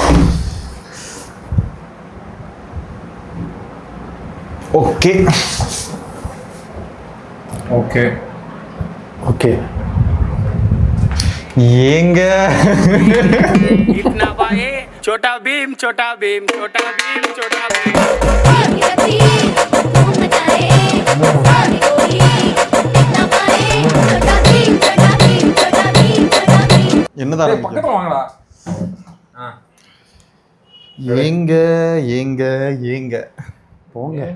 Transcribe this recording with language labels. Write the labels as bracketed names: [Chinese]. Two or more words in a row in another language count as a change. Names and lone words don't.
[Tamil] ஓகே ஓகே ஓகே ஏங்க [Hindi] इतना पाए छोटा भीम छोटा भीम छोटा भीम छोटा भीम [Tamil] என்னதான் பக்கத்துல வாங்கடா. ஏங்க ஏங்க ஏங்க போங்க.